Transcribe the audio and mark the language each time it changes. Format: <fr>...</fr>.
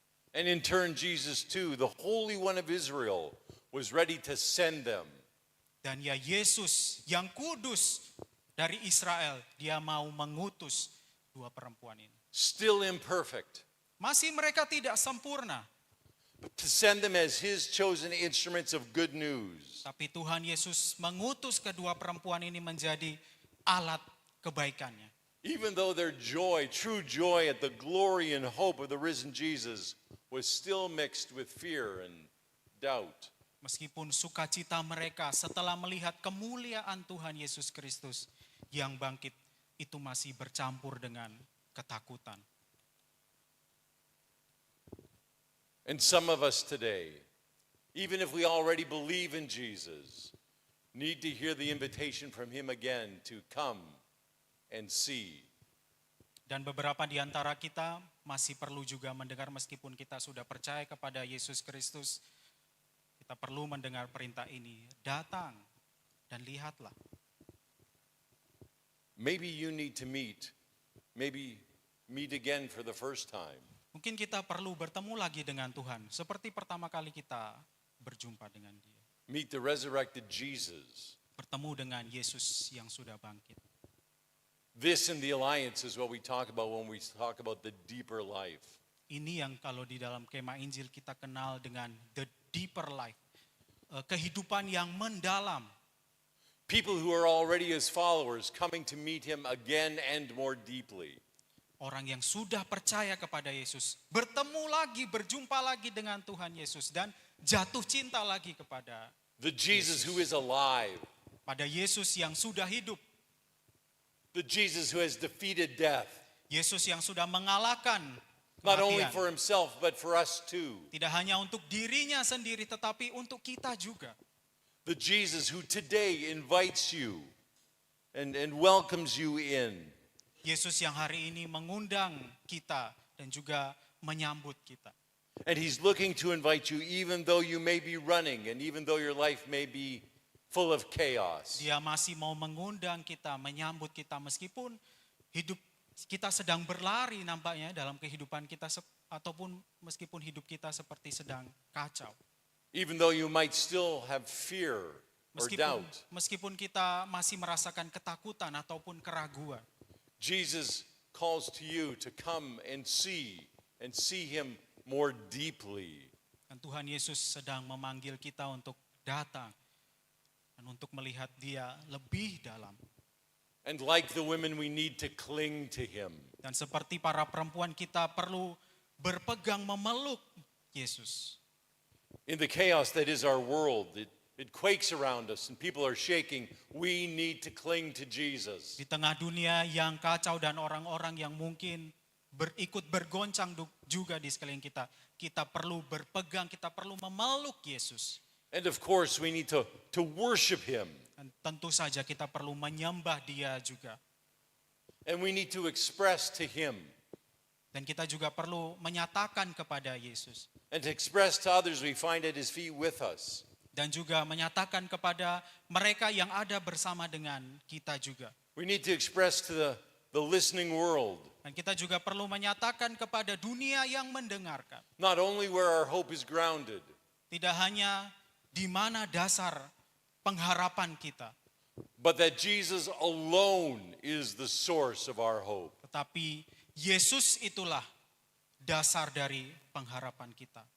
<en>And in turn, Jesus too, the Holy One of Israel, was ready to send them.</en> <id>Dan ya Yesus yang kudus dari Israel, dia mau mengutus dua perempuan ini.</id> <en>Still imperfect,</en> <id>Masih mereka tidak sempurna,</id> <en>but to send them as his chosen instruments of good news.</en> <id>tapi Tuhan Yesus mengutus kedua perempuan ini menjadi alat kebaikannya.</id> <en>Even though their joy, true joy at the glory and hope of the risen Jesus, was still mixed with fear and doubt.</en> <id>Meskipun sukacita mereka setelah melihat kemuliaan Tuhan Yesus Kristus yang bangkit itu masih bercampur dengan ketakutan.</id> <en>And some of us today, even if we already believe in Jesus, need to hear the invitation from him again to come and see.</en> <id>Dan beberapa di antara kita masih perlu juga mendengar meskipun kita sudah percaya kepada Yesus Kristus, kita perlu mendengar perintah ini, datang dan lihatlah.</id> <en>Maybe you need to meet again for the first time.</en> <id>Mungkin kita perlu bertemu lagi dengan Tuhan, seperti pertama kali kita berjumpa dengan Dia.</id> <en>Meet the resurrected Jesus.</en> <id>Bertemu dengan Yesus yang sudah bangkit.</id> <en>This in the alliance is what we talk about when we talk about the deeper life.</en> <id>Ini yang kalau di dalam kemah Injil kita kenal dengan</id> <en>the deeper life.</en> <id>Kehidupan yang mendalam.</id> <en>People who are already his followers coming to meet him again and more deeply.</en> <id>Orang yang sudah percaya kepada Yesus, bertemu lagi, berjumpa lagi dengan Tuhan Yesus dan jatuh cinta lagi kepada</id> <en>The Jesus who is alive.</en> <id>pada Yesus yang sudah hidup.</id> <en>The Jesus who has defeated death.</en> <id>Yesus yang sudah mengalahkan</id> <en>Not only</en> <id>kematian.</id> <en>for himself, but for us too.</en> <id>Tidak hanya untuk dirinya sendiri, tetapi untuk kita juga.</id> <en>The Jesus who today invites you and welcomes you in.</en> <id>Yesus yang hari ini mengundang kita dan juga menyambut kita.</id> <en>And he's looking to invite you even though you may be running and even though your life may be full of chaos.</en> <id>Dia masih mau mengundang kita, menyambut kita meskipun hidup kita sedang berlari nampaknya dalam kehidupan kita ataupun meskipun hidup kita seperti sedang kacau.</id> <en>Even though you might still have fear or doubt.</en> <id>Meskipun kita masih merasakan ketakutan ataupun keraguan.</id> <en>Jesus calls to you to come and see him more deeply.</en> <id>Dan Tuhan Yesus sedang memanggil kita untuk datang dan untuk melihat Dia lebih dalam.</id> <en>And like the women, we need to cling to him.</en> <id>Dan seperti para perempuan kita perlu berpegang memeluk Yesus.</id> <en>In the chaos that is our world, it quakes around us and people are shaking. We need to cling to Jesus.</en> <id>Di tengah dunia yang kacau dan orang-orang yang mungkin ikut bergoncang juga di sekeliling kita, kita perlu berpegang, kita perlu memeluk Yesus.</id> <en>And of course, we need to worship him.</en> <id>Dan tentu saja kita perlu menyembah Dia juga.</id> <en>And we need to express to him.</en> <id>Dan kita juga perlu menyatakan kepada Yesus.</id> <en>And to express to others we find at his feet with us.</en> <id>Dan juga menyatakan kepada mereka yang ada bersama dengan kita juga.</id> <en>We need to express to the listening world.</en> <id>Dan kita juga perlu menyatakan kepada dunia yang mendengarkan.</id> <en>Not only where our hope is grounded.</en> <id>Tidak hanya di mana dasar pengharapan kita.</id> <en>But that Jesus alone is the source of our hope.</en> <id>Tetapi Yesus itulah dasar dari pengharapan kita.</id>